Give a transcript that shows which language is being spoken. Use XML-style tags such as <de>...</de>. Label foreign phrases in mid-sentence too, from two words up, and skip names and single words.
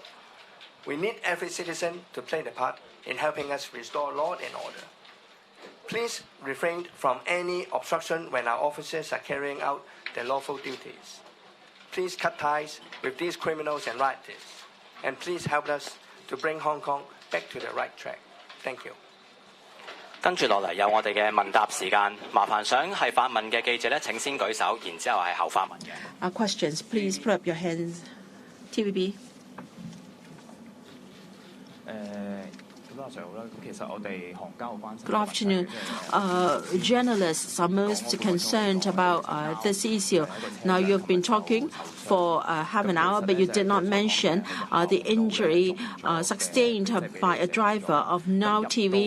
<en>We need every citizen to play their part in helping us restore law and order. Please refrain from any obstruction when our officers are carrying out their lawful duties. Please cut ties with these criminals and rioters. And please help us to bring Hong Kong back to the right track. Thank you.</en> <yue>跟住落嚟有我哋嘅問答時間，麻煩想係發問嘅記者咧，請先舉手，然之後係後發問嘅。</yue> <en>Questions, please put up your hands. TVB. Good afternoon. Journalists are most concerned about this issue. Now, you've been talking for half an hour, but you did not mention the injury sustained by a driver of Now TV.</en>